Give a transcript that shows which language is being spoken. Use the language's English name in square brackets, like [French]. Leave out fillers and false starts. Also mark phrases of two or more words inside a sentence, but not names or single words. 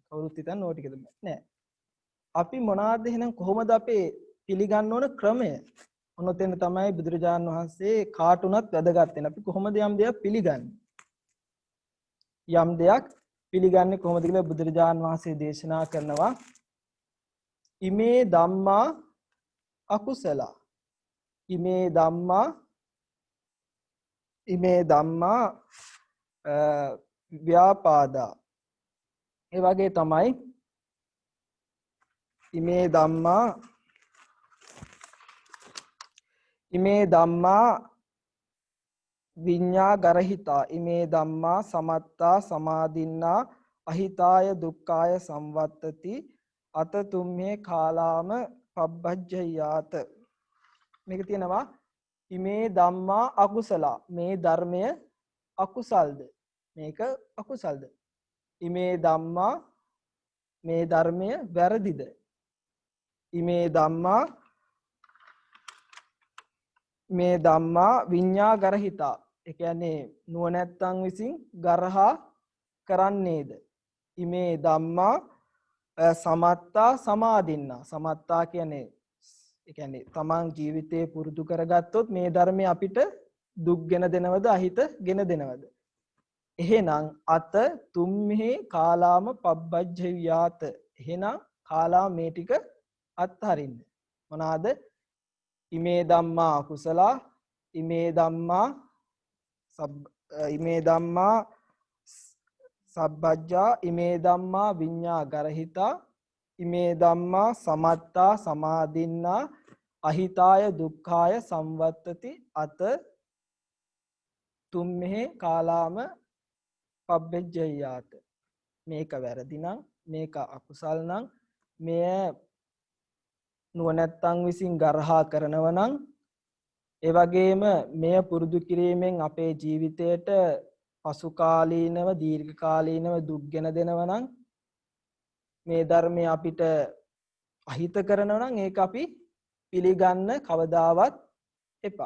[Sinhala] කවුරුත් හිතන්නේ ඕක ටිකද නෑ. අපි මොනවාද එහෙනම් කොහොමද අපේ පිළිගන්න ඕන ක්‍රමය? ඔන්නතෙන් තමයි බුදුරජාණන් වහන්සේ කාටුණත් වැදගත් වෙන. අපි කොහොමද යම් දෙයක් පිළිගන්නේ? යම් දෙයක් පිළිගන්නේ කොහොමද කියලා බුදුරජාණන් වහන්සේ දේශනා කරනවා. [Pali] ඉමේ ධම්මා අකුසල. ඉමේ ධම්මා ව්‍යාපාදා. [Sinhala] ඒ වගේ තමයි [Pali] ඉමේ ධම්මා විඤ්ඤා ගරහිතා ඉමේ ධම්මා සමත්තා සමාදින්නා අහිතාය දුක්ඛාය සංවත්තති අත තුම්හේ කාලාම පබ්බජ්ජයාත. [Sinhala] මේක තියෙනවා [Pali] ඉමේ ධම්මා අකුසලා, [Sinhala] මේ ධර්මය අකුසල්ද, මේක අකුසල්ද. ඉමේ ධම්මා, මේ ධර්මය වැරදිද. [Pali] ඉමේ ධම්මා, මේ ධම්මා විඤ්ඤා ගරහිතා, [Sinhala] ඒ කියන්නේ නුවණැත්තන් විසින් ගරහා කරන්නේද. [Pali] ඉමේ ධම්මා සමත්තා සමාදින්නා, [Sinhala] සමත්තා කියන්නේ ඒ කියන්නේ තමන් ජීවිතේ පුරුදු කරගත්තොත් මේ ධර්මය අපිට දුක් ගෙන දෙනවද අහිත ගෙන දෙනවද. එහෙනම් [Pali] අත තුම්හි කාලාම පබ්බජ්ජයාත, [Sinhala] එහෙනම් කාලා මේ ටික අත්හරින්න. මොනවාද? [Pali] ඉමේ ධම්මා කුසලා, ඉමේ ධම්මා ඉමේ ධම්මා සබ්බජ්ජා, ඉමේ ධම්මා විඤ්ඤා ගරහිතා, ඉමේ ධම්මා සමත්තා සමාදින්නා අහිතාය දුක්ඛාය සංවත්තති අත තුම්මේ කාලාම පබ්බජ්ජයාත. [Sinhala] මේක වැරදි නම්, මේක අකුසල් නම්, මෙය නුවණැත්තන් විසින් ගරහා කරනව නම්, ඒ වගේම මෙය පුරුදු කිරීමෙන් අපේ ජීවිතයට පසු කාලීනව දීර්ඝ කාලීනව දුක් ගෙන දෙනව නම්, මේ ධර්මය අපිට අහිත කරනව නම් ඒක අපි පිළිගන්න කවදාවත් එපා.